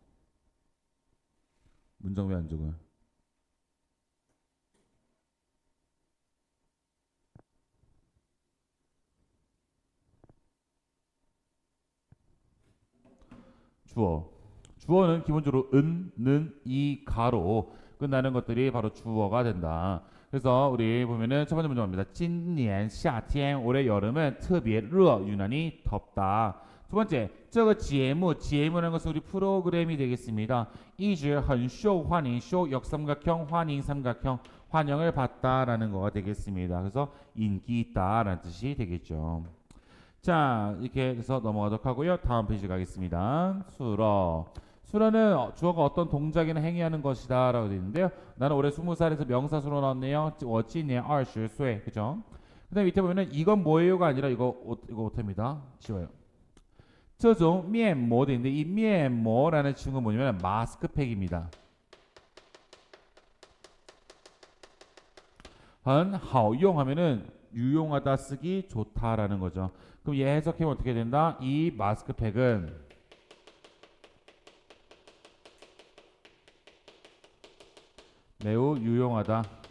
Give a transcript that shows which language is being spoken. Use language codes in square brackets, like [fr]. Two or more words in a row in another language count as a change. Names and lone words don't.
[ko] 문장 왜 안 적어요? 주어. 주어는 기본적으로 은, 는, 이, 가로 끝나는 것들이 바로 주어가 된다. 그래서 우리 보면은 첫 번째 문장입니다. [zh] 今年夏天 [ko] 올해 여름은 [zh] 特别热 [ko] 유난히 덥다. 두 번째, [zh] 这个节目 [ko] 라는 것은 우리 프로그램이 되겠습니다. [zh] 一直很受欢迎, [ko] 역삼각형, 환영 삼각형, 환영을 받다라는 거가 되겠습니다. 그래서 인기 있다라는 뜻이 되겠죠. 자, 이렇게 해서 넘어가도록 하고요. 다음 페이지 가겠습니다. 수러는 주어가 어떤 동작이나 행위하는 것이다 라고 되어 있는데요. 나는 올해 20살에서 명사수로 나왔네요. [zh] 我今年 20岁 그죠? [ko] 그 다음에 밑에 보면은 이건 뭐예요가 아니라 이거 오타입니다. 지워요. [zh] 这种面膜 [ko] 도 있는데 이 면모라는 친구는 뭐냐면 마스크팩입니다. [zh] 很好用 [ko] 하면은 유용하다 쓰기 좋다라는 거죠. 그럼 얘 해석하면 어떻게 된다? 이 마스크팩은 매우 유용하다.